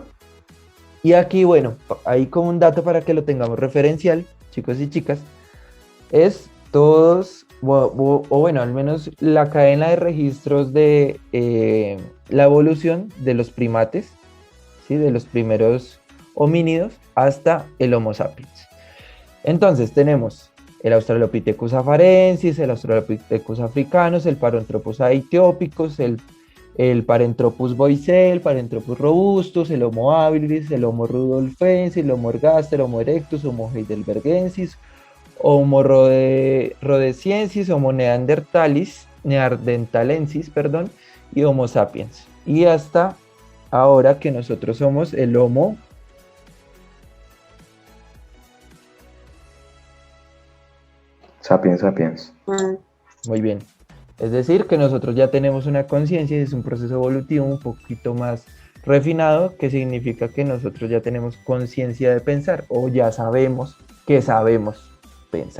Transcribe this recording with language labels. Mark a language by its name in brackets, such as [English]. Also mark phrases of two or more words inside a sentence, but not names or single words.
[Spanish] Y aquí, bueno, ahí como un dato para que lo tengamos referencial, chicos y chicas, es todos, o bueno, al menos la cadena de registros de la evolución de los primates, ¿sí? De los primeros homínidos hasta el Homo sapiens. Entonces tenemos el Australopithecus afarensis, el Australopithecus africanus, el Paranthropus aethiopicus, el Paranthropus boisei, el Paranthropus robustus, el Homo habilis, el Homo rudolfensis, el Homo ergaster, Homo erectus, Homo heidelbergensis, Homo rhodesiensis, Homo neanderthalensis, perdón, y Homo sapiens. Y hasta ahora que nosotros somos el Homo Sapiens, sapiens. muy bien. Es decir, que nosotros ya tenemos una conciencia y es un proceso evolutivo un poquito más refinado, que significa que nosotros ya tenemos conciencia de pensar o ya sabemos que sabemos pensar.